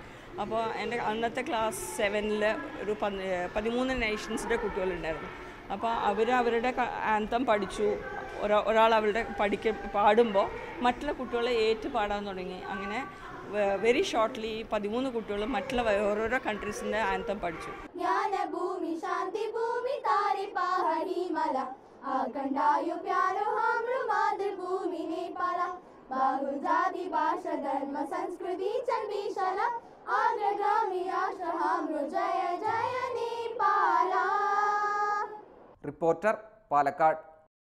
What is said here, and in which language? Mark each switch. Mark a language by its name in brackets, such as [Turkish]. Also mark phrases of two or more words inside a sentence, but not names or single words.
[Malayalam] അപ്പോൾ എൻ്റെ അന്നത്തെ ക്ലാസ് 7ൽ ഒരു 13 നേഷൻസിൻ്റെ കുട്ടികളുണ്ടായിരുന്നു. അപ്പോൾ അവരുടെ ആന്തം പഠിച്ചു. ഒരാൾ അവരുടെ പാടുമ്പോൾ മറ്റുള്ള കുട്ടികളെ ഏറ്റു പാടാൻ തുടങ്ങി. അങ്ങനെ [English] very shortly [Malayalam] 13 കുട്ടികളും മറ്റുള്ള ഓരോരോ കൺട്രീസിൻ്റെ ആന്തം പഠിച്ചു. [Nepali] ज्ञानभूमि शान्ति भूमि तारे पहाडी मला आखण्डायो प्यारो हाम्रो मातृभूमि नेपाल बहु जाति भाषा धर्म संस्कृति छन् विशाल अग्रगामी राष्ट्र हाम्रो जय जय नेपाल. [Malayalam] റിപ്പോർട്ടർ, പാലക്കാട്.